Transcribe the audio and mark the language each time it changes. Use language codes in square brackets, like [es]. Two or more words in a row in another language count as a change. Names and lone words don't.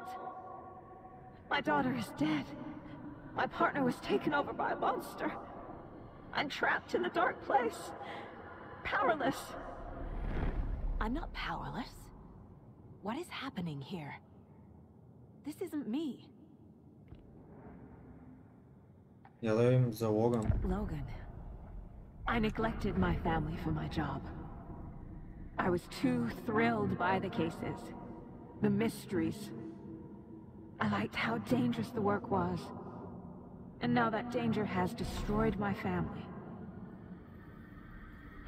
[en] My daughter is dead. My partner was taken over by a monster. I'm trapped in the dark place. Powerless. I'm not powerless. What is happening here? This isn't me. [bg] Я да видим за Логан. [en] Logan. I neglected my family for my job. I was too thrilled by the cases, the mysteries. I liked how dangerous the work was. And now that danger has destroyed my family.